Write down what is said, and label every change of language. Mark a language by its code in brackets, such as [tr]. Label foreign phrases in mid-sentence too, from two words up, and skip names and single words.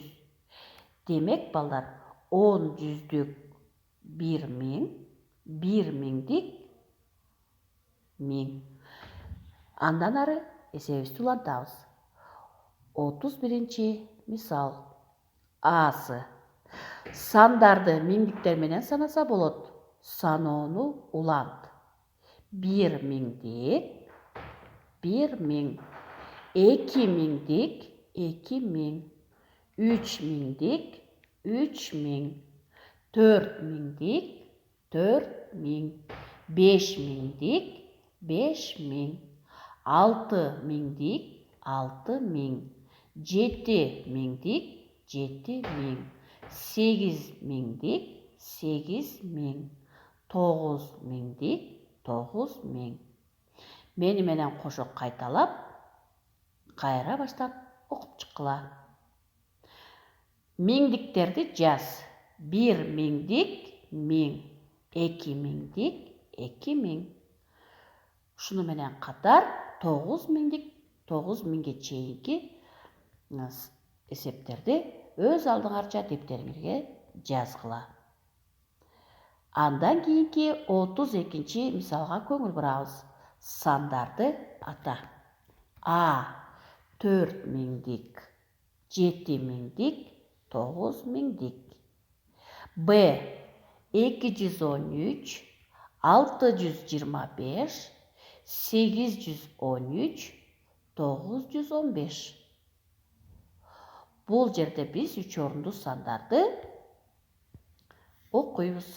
[ky] Демек балдар 10 жүздүк 1000, 1000дик 1000. Андан ары эсебибизди улантабыз. 31 мисал. Асы. Сандарды миңдиктер менен санаса болот. Саноону улант. 1000дик 1000, 2000дик 2000, 3000дик 3000, 4000дик 4000, 5000дик 5000, 6000дик 6000, 7000дик 7000, 8000дик 8000, 9000дик 9000. Мени менен кошо кайталап, кайра баштап окуп чыккыла. Миңдиктерди жаз. 1000дик 1000, 2000дик 2000. Ушуну менен катар 9000дик 9000ге чейинки эсептерди өз алдыңарча дептериңерге жазгыла. Андан кийинки 32 мисалга көңүл бурабыз. Сандарды ата. А. 4000дик, 7000дик, 9000дик. Б. 213, 625, 813, 915. Бул жерде биз 3 орундуу сандарды окуйбуз.